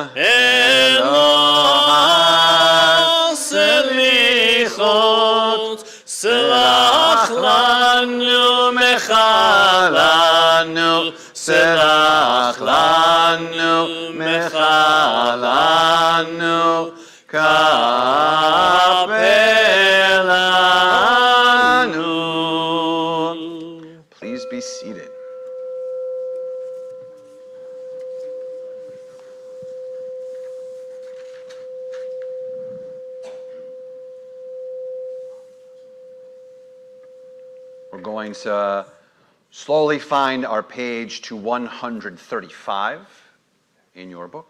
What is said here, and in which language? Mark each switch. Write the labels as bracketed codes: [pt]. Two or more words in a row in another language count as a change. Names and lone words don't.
[he] אלוה סליחות סלח לנו מחל לנו סלח לנו מחל לנו כפר לנו. [en] Please be seated. We're going to slowly find our page to 135 in your book.